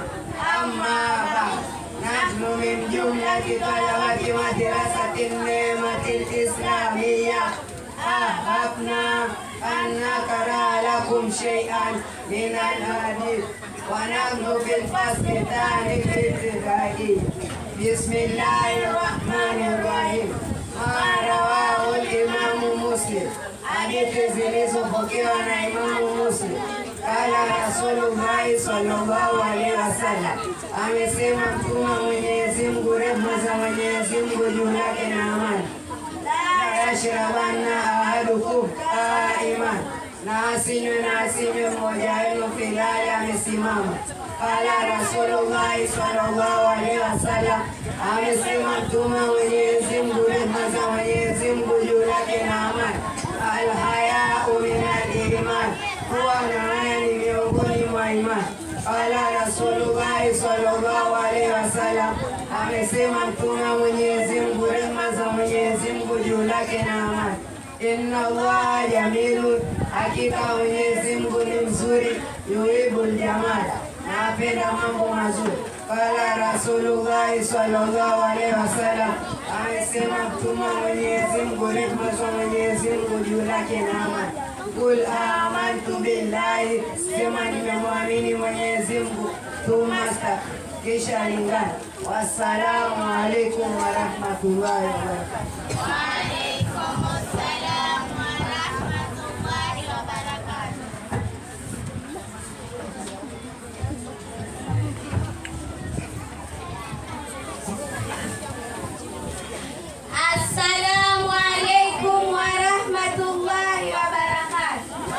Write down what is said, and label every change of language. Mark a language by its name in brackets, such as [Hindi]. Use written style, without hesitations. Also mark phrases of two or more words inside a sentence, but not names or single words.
[Arabic] أما بعد، نحن من جملة طلبة مدرسة النعمة الإسلامية أحببنا أن نقرأ لكم شيئا من الحديث ونحن في الفصل الثاني الابتدائي. بسم الله الرحمن الرحيم. ما رواه الإمام مسلم. [Swahili] Hadithi zilizopokewa na Imamu Muslim. [Arabic] قال رسول الله صلى الله عليه وسلم, [Swahili] amesema Mtume wa Mwenyezi Mungu, rehema za Mwenyezi Mungu juu yake na amani, [Arabic] لا يشربن أحدكم قائما, [Swahili] na asinywe mmoja wenu filali amesimama. [Arabic] قال رسول الله صلى الله عليه وسلم, [Swahili] amesema Mtume wa Mwenyezi Mungu, rehema za Mwenyezi Mungu juu yake na amani, [Arabic] الحياء من الإيمان, [Swahili] kuwa na haya ni miongoni mwa imani. [Arabic] قال رسول الله صلى الله عليه وسلم, [Swahili] amesema Mtume wa Mwenyezi Mungu, rehema za Mwenyezi Mungu juu yake na amani, [Arabic] إن الله جميل, [Swahili] hakika Mwenyezi Mungu ni mzuri, [Arabic] يحب الجمال, [Swahili] na apenda mambo mazuri. [Arabic] قال رسول الله صلى الله عليه وسلم, [Swahili] amesema Mtume wa Mwenyezi Mungu, rehema za Mwenyezi Mungu juu yake na amani, [Arabic] قل آمنت بالله, [Swahili] sema nimemwamini Mwenyezi Mungu, thumma kisha lingana. [Arabic] والسلام عليكم ورحمة الله وبركاته. السلام عليكم ورحمة الله وبركاته.